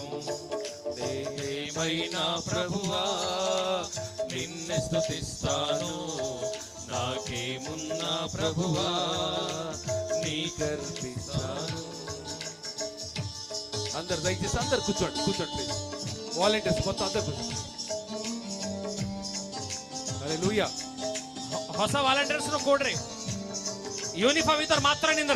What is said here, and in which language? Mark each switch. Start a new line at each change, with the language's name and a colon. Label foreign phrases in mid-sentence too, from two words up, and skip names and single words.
Telugu: నేనేమైనా ప్రభువా నిన్ను స్తుతిస్తాను. నాకేమున్నా ప్రభువా నీకర్పిస్తాను. అందరు దయచేసి అందరు కూర్చోండి, కూర్చోండి ప్లీజ్. వాలంటీర్స్ మొత్తం అందరు కూర్చోండి.
Kannada: ಹಲ್ಲೆಲೂಯಾ. ಹೊಸ ವಾಲಂಟಿಯರ್ಸ್ ಕೊಡ್ರಿ. ಯೂನಿಫಾರ್ಮ್ ಇದ್ದವ್ರು ಮಾತ್ರ ನಿಂದ್ರಿ.